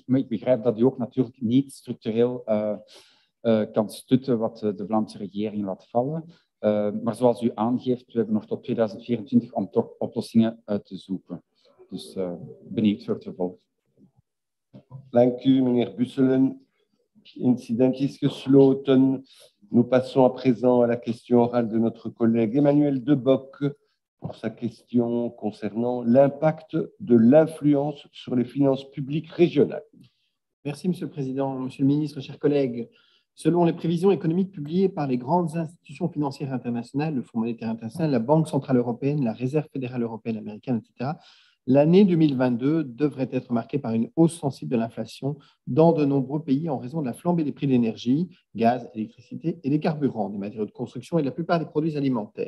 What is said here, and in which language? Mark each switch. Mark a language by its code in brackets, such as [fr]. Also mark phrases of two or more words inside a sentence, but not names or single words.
[nl] Maar ik begrijp dat u ook natuurlijk niet structureel kan stutten wat de Vlaamse regering laat vallen. Maar zoals u aangeeft, we hebben nog tot 2024 om toch oplossingen uit te zoeken. Dus benieuwd voor het vervolg. Dank u, meneer Busselen. Incident is gesloten. [fr] Nous passons à présent à la question orale de notre collègue Emmanuel Deboc pour sa question concernant l'impact de l'influence sur les finances publiques régionales. Merci, Monsieur le Président. Monsieur le Ministre, chers collègues, selon les prévisions économiques publiées par les grandes institutions financières internationales, le Fonds monétaire international, la Banque centrale européenne, la Réserve fédérale européenne américaine, etc., l'année 2022 devrait être marquée par une hausse sensible de l'inflation dans de nombreux pays en raison de la flambée des prix de l'énergie, gaz, électricité et des carburants, des matériaux de construction et de la plupart des produits alimentaires.